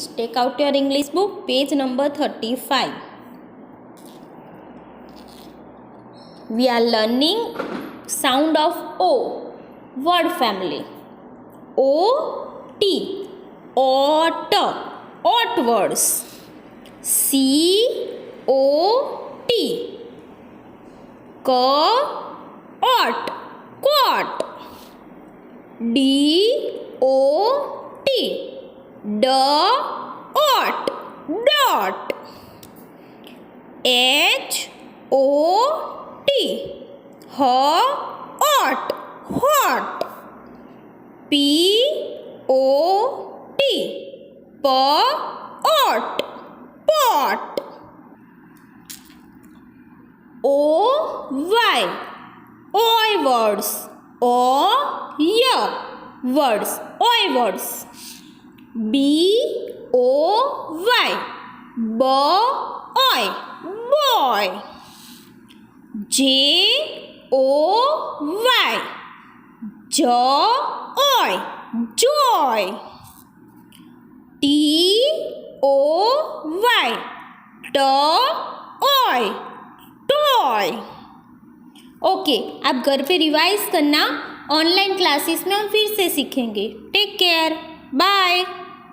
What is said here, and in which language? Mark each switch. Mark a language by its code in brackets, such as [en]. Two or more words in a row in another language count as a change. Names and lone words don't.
[en] Take out your English book, page number 35. We are learning sound of O, word family. O, T, ot, ot words. C, O, T, ot, cot. D, O, T, dot, dot. H, O, T, hot, hot. P, O, T, pot, pot. O, Y, oi words. Words, oi words. B, O, Y, boy, boy. J, O, Y, joy, joy. T, O, Y, toy, toy. [hi] ओके, आप घर पे रिवाइज करना, [en] online classes [hi] में हम फिर से सीखेंगे। [en] take care, bye.